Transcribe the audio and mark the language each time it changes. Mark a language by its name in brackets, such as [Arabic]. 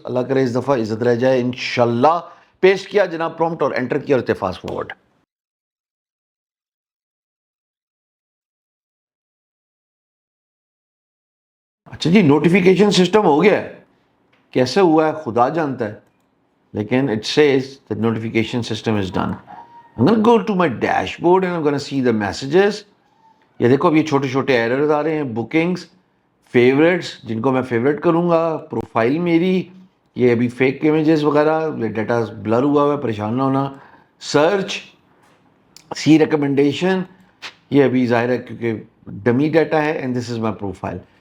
[Urdu] اللہ کرے اس دفعہ عزت رہ جائے انشاءاللہ. پیسٹ کیا جناب پرومپٹ اور انٹر کیا اور فاسٹ فارورڈ. اچھا جی, نوٹیفیکیشن سسٹم ہو گیا ہے, کیسے ہوا ہے خدا جانتا ہے, لیکن [English] it says the notification system is done. I'm going to go to my dashboard and I'm going to see the messages. [Urdu] یہ دیکھو اب یہ چھوٹے چھوٹے ایررز آ رہے ہیں. بکنگز, فیوریٹس جن کو میں فیوریٹ کروں گا, پروفائل میری, یہ ابھی فیک امیجز وغیرہ, ڈیٹا بلر ہوا ہوا ہے, پریشان نہ ہونا. سرچ, سی ریکمنڈیشن, یہ ابھی ظاہر ہے کیونکہ ڈمی ڈیٹا ہے, [English] And this is my profile.